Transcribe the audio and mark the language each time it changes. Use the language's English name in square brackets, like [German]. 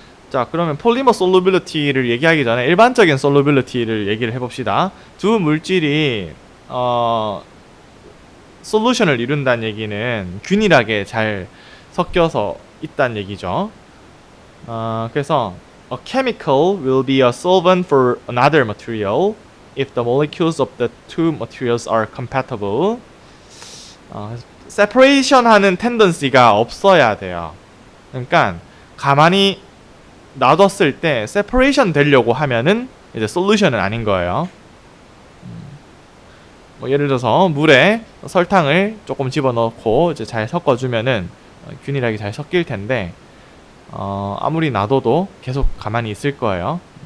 [Korean] 자, 그러면 폴리머 솔루빌리티를 얘기하기 전에 일반적인 솔루빌리티를 얘기를 해봅시다. 두 물질이 솔루션을 이룬다는 얘기는 균일하게 잘 섞여서 있다는 얘기죠. [English] 그래서 a chemical will be a solvent for another material if the molecules of the two materials are compatible. [Korean] separation 하는 tendency가 없어야 돼요. 그러니까 가만히 놔뒀을 때 separation 되려고 하면은 이제 솔루션은 아닌 거예요. 뭐 예를 들어서 물에 설탕을 조금 집어넣고 이제 잘 섞어주면은 균일하게 잘 섞일 텐데 아무리 놔둬도 계속 가만히 있을 거예요.